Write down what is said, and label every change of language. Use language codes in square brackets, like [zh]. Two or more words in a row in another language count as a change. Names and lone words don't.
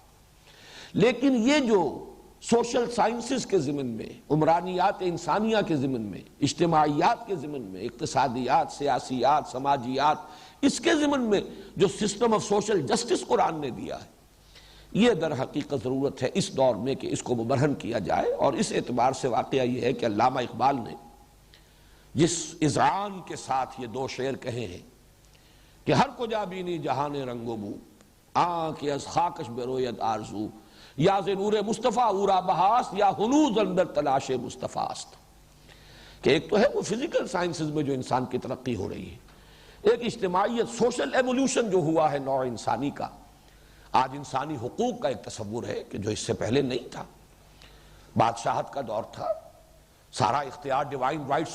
[ur] لیکن یہ جو [en] social sciences [ur] کے ضمن میں، عمرانیات انسانیہ کے ضمن میں، اجتماعیات کے ضمن میں، اقتصادیات، سیاسیات، سماجیات، اس کے ضمن میں جو [en] system of social justice [ur] قرآن نے دیا ہے، یہ در حقیقت ضرورت ہے اس دور میں کہ اس کو مبرہن کیا جائے۔ اور اس اعتبار سے واقعہ یہ ہے کہ علامہ اقبال نے جس اذعان کے ساتھ یہ دو شعر کہے ہیں کہ [fa] ہر کجا بینی جہان رنگ و بو، آنکھ از خاکش بروید آرزو، یا ز نور مصطفیٰ اورا بہاست، یا ہنوز اندر تلاش مصطفیٰ است، [ur] کہ ایک تو ہے وہ [en] physical sciences [ur] میں جو انسان کی ترقی ہو رہی ہے، ایک اجتماعیت، [en] social evolution [ur] جو ہوا ہے نوع انسانی کا۔ آج انسانی حقوق کا ایک تصور ہے کہ جو اس سے پہلے نہیں تھا، بادشاہت کا دور تھا، سارا اختیار [en] divine rights